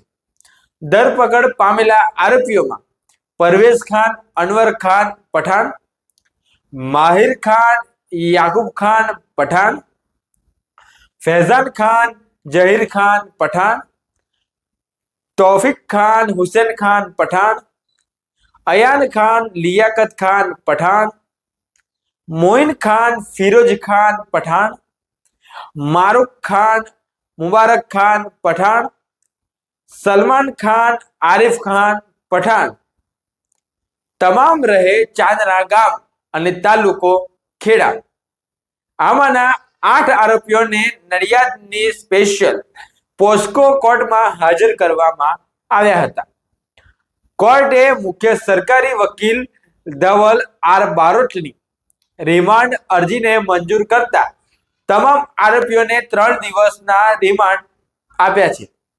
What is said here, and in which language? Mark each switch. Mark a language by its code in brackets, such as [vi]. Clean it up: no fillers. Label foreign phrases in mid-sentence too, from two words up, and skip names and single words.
[gu] ધરપકડ પામેલા આરોપીઓમાં પરવેઝ ખાન અનવર ખાન પઠાણ, માહિર ખાન યાકુબ ખાન પઠાણ, ફૈઝાન ખાન જહીર ખાન પઠાણ, તौफिक खान हुसैन खान पठान, अयान खान लियाकत खान पठान, मोइन खान फिरोज खान पठान, मारूक खान मुबारक खान पठान, सलमान खान आरिफ खान पठान તમામ રહે ચાંદના ગામ અને તાલુકો ખેડા। આમાંના 8 આરોપીઓને નડિયાદની સ્પેશિયલ પોસ્કો કોર્ટમાં હાજર કરવામાં આવ્યા હતા। કોર્ટે મુખ્ય સરકારી વકીલ ધવલ આર બારોટની રિમાન્ડ અરજીને મંજૂર કરતા તમામ આરોપીઓને 3 દિવસના રિમાન્ડ આપ્યા છે।